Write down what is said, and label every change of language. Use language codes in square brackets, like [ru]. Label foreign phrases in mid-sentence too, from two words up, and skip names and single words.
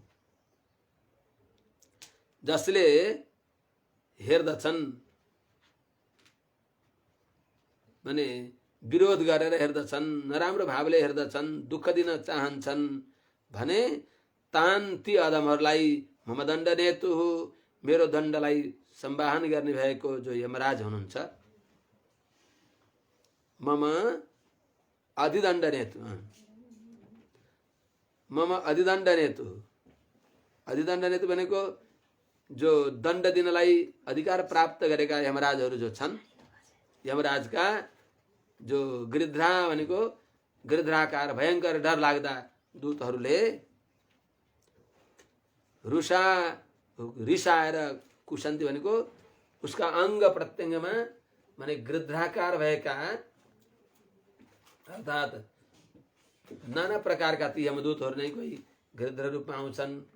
[ne] जसले हेर्दछन् भने विरोध गरेर हेर्दछन्, नराम्रो भावले हेर्दछन्, दुःख दिन चाहन्छन् भने तान ती अधमहरूलाई [sa] मम दण्ड नेतु, [ne] मेरो दण्डलाई सम्वाहन गर्ने भएको जो यमराज हुनुहुन्छ, [sa] मम अधिदण्ड नेतु, मम अधिदण्ड नेतु, अधिदण्ड नेतु [ne] भनेको जो दण्ड दिनलाई अधिकार प्राप्त गरेका यमराजहरू जो छन्, यमराजका जो गिरिध्रा भनेको गिरिध्राकार भयंकर डर लाग्दा दूतहरूले रिसाएर कुशन्ती भनेको उसका अंग प्रत्यंगमा माने गिरिध्राकार भएका अर्थात नाना प्रकारका ती यमदूतहरू नै कोही गिरिध्र रूपमा आउँछन्,